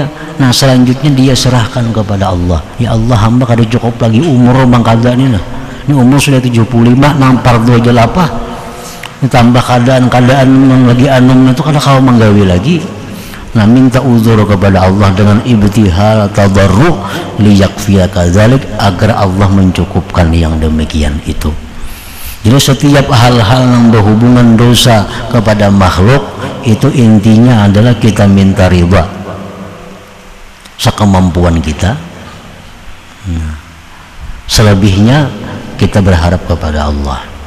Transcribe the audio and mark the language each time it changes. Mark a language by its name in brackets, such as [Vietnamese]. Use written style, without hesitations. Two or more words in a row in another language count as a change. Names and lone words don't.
[Indonesian] Nah selanjutnya dia serahkan kepada Allah. Ya Allah, hamba kada cukup lagi umur mengkada ini. [Banjar] Nah ini umur sudah 75, nampar dua aja lapah, ditambah keadaan yang lagi anum itu kada kau menggawi lagi. [Indonesian] Nah minta uzur kepada Allah dengan [Arabic] ابتهال تضرع ليكفيك ذلك, [Indonesian] agar Allah mencukupkan yang demikian itu. Jadi setiap hal-hal yang berhubungan dosa kepada makhluk itu intinya adalah kita minta ridha sekemampuan kita. Nah, selebihnya kita berharap kepada Allah.